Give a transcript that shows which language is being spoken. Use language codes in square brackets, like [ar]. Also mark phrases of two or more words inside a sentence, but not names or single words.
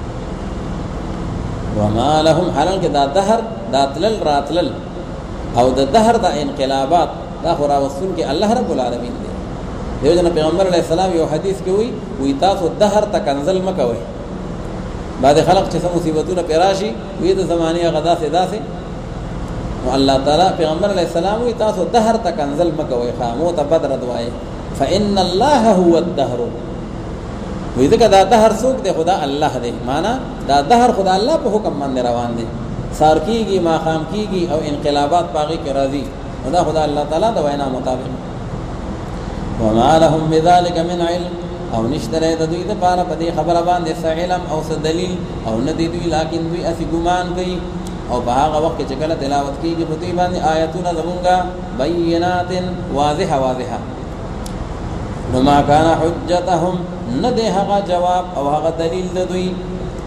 [ar] وما لهم، [ps] حلال کې دا دهر دا تلل راتلل او د دهر دا انقلابات دا خو راوستونکي [ar] الله رب العالمین [ps] دی. دیو جنا پیغمبر [ar] علیه السلام [ps] یو حدیث کې وی تاسو دهر ته کنزل مه کوئ. بعد خلق چې څه مصیبتونه پې راشي وی د زمانې هغه داسې داسې، نو الله تعالی پیغمبر [ar] علیه السلام [ps] وی تاسو دهر ته کنزل مه کوئ، خامو ته بد رد وایئ. [ar] فإن الله هو الدهر، [ps] وی ځکه دا دهر څوک دی؟ خدا الله دی. معنا دا دهر خدا الله په حکم باندې روان دی، سار کېږي ماښام کېږي او انقلابات په هغې کې راځي، نو دا خدا الله تعالی د وینا مطابق. [ar] وما لهم بذلك من علم، [ps] او نشته دی د دوی دپاره په دې خبره باندې څه علم او څه دلیل، او نه دی دوی لیکن دوی هسې ګمان کوي. او په هغه وخت کې چې کله تلاوت کېږي په دوی باندې آیتونه زمونږه بینات واضحه واضحه، نو [ar] ما کان حجتهم، [ps] نه دی هغه جواب او هغه دلیل د دوی